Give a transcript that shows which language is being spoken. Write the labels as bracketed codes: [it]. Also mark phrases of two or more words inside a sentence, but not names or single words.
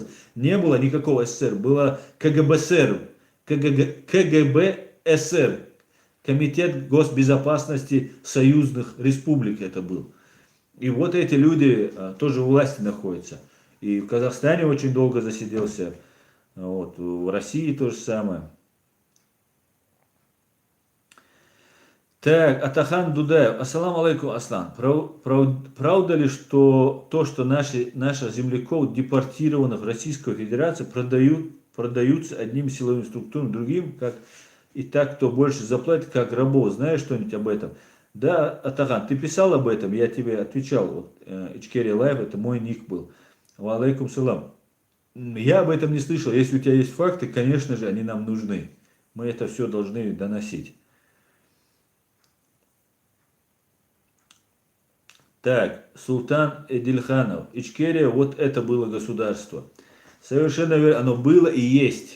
[ru] Не было никакого СССР, было КГБСР, КГБСР, Комитет госбезопасности союзных республик это был. И вот эти люди тоже у власти находятся. И в Казахстане очень долго засиделся, вот, в России то же самое. Так, Атахан Дудаев. [ar] السلام عليكم, Аслан. [ru] Правда ли, что то, что наших земляков, депортированных в Российскую Федерацию, продаются одним силовым структурам, другим, как и так, кто больше заплатит, как рабов? Знаешь что-нибудь об этом? Да, Атахан, ты писал об этом, я тебе отвечал. Вот, Ичкерия Лайв, это мой ник был. [ar] وعليكم السلام. [ru] Я об этом не слышал. Если у тебя есть факты, конечно же, они нам нужны. Мы это все должны доносить. Так, Султан Эдильханов. Ичкерия, вот это было государство. Совершенно верно, оно было и есть.